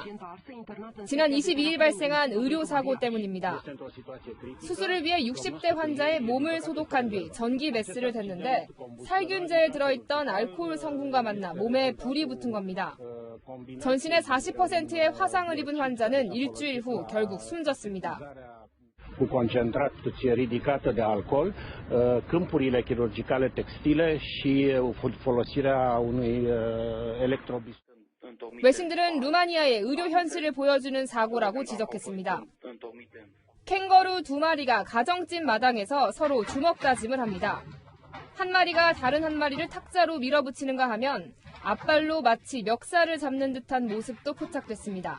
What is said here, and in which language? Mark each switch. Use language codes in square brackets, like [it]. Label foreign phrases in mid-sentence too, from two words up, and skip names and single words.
[ko] 지난 22일 발생한 의료사고 때문입니다. 수술을 위해 60대 환자의 몸을 소독한 뒤 전기 메스를 댔는데 살균제에 들어있던 알코올 성분과 만나 몸에 불이 붙은 겁니다. 전신의 40%의 화상을 입은 환자는 일주일 후 결국 숨졌습니다. [ro] cu concentrație ridicată de alcool, câmpurile chirurgicale textile și folosirea unui electrobist. [ko] 외신들은 루마니아의 의료 현실을 보여주는 사고라고 지적했습니다. 캥거루 2마리가 가정집 마당에서 서로 주먹 다짐을 합니다. 한 마리가 다른 한 마리를 탁자로 밀어붙이는가 하면 앞발로 마치 멱살을 잡는 듯한 모습도 포착됐습니다.